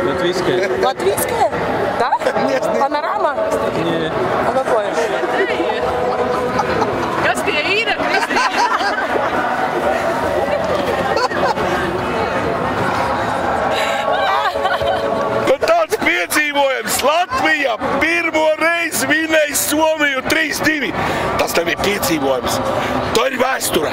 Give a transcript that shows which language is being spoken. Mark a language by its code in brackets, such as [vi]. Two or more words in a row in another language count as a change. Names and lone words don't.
[ru] Латвийская. Латвийская? Да? Нет. Панорама? Нет. А какое? Каспия, Кристина. [lv] Tāds piedzīvojums Latvija pirmo reizi vinēja Somiju 3-2. Tas nebija piedzīvojums. Tā ir vēsture.